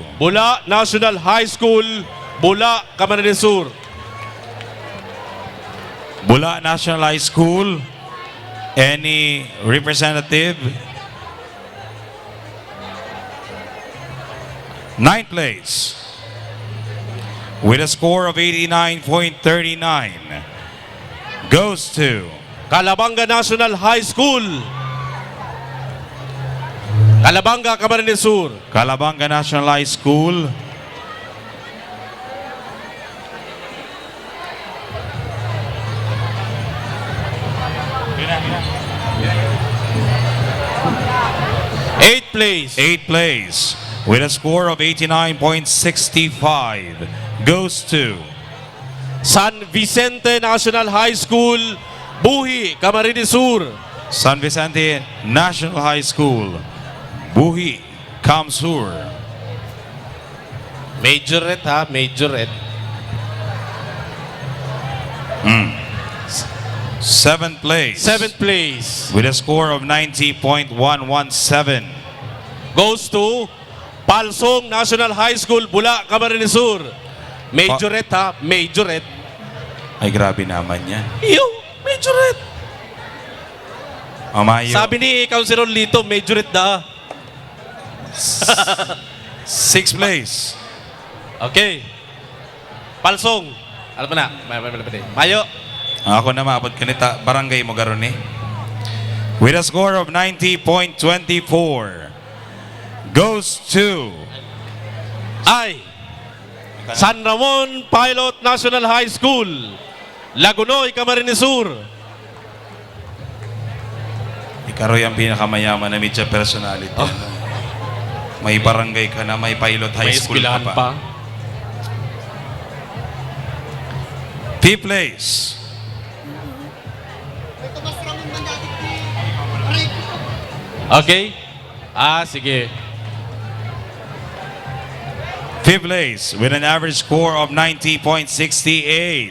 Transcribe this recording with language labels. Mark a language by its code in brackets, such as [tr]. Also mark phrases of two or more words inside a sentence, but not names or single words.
[en] Bula National High School, Bula, Camarines Sur. Bula National High School. Any representative? 9th place, with a score of 89.39, goes to Calabanga National High School, Calabanga, Camarines Sur. Calabanga National High School. Eighth place. 8th place, with a score of 89.65, goes to San Vicente National High School, Buhi, Camarines Sur. San Vicente National High School, Buhi, Camsur. Majorette ha, majorette. 7th place, Seventh place with a score of 90.117, goes to Palsong National High School, Bula, Camarines Sur. Majorette ha, majorette. [bik] Ay, grabe naman yan. Iyo, majorette. Amayo. Sabi ni Councilor Lito, majorette da. [en] 6th place, [tl] Okay. Palsong. Alam mo na. [bik] Mayo. ako na maabot kanita, barangay mo garon eh. [en] With a score of 90.24, goes to San Ramon Pilot National High School, Lagunoy, Camarines Sur. [tl] Ikaroy ang pinakamayaman na media personality. May barangay ka na, may pilot high school ka pa. [en] 5th place, Okay? Sige. 5th place, with an average score of 90.68,